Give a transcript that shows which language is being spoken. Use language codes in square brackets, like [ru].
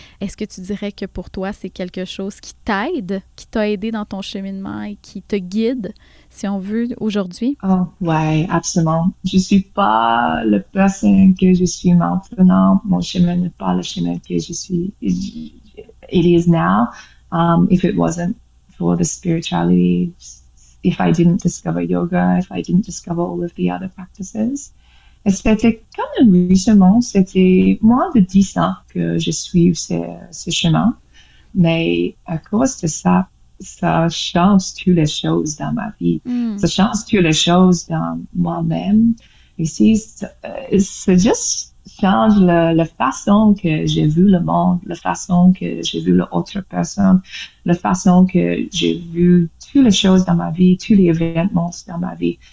[fr] Est-ce que tu dirais que pour toi, c'est quelque chose qui t'aide, qui t'a aidé dans ton cheminement et qui te guide, si on veut, aujourd'hui? Oh, ouais, absolument. Je suis pas la personne que je suis maintenant. Mon chemin n'est pas le chemin que je suis. [en] It is now. If it wasn't for the spirituality, if I didn't discover yoga, if I didn't discover all of the other practices, [fr] c'était comme un enrichissement. C'était moins de 10 ans que je suis ce chemin. Mais à cause de ça, ça change toutes les choses dans ma vie. Ça change toutes les choses dans moi-même. Ici, c'est juste change la façon que j'ai vu le monde, la façon que j'ai vu l'autre personne, la façon que j'ai vu toutes les choses dans ma vie, tous les événements dans ma vie.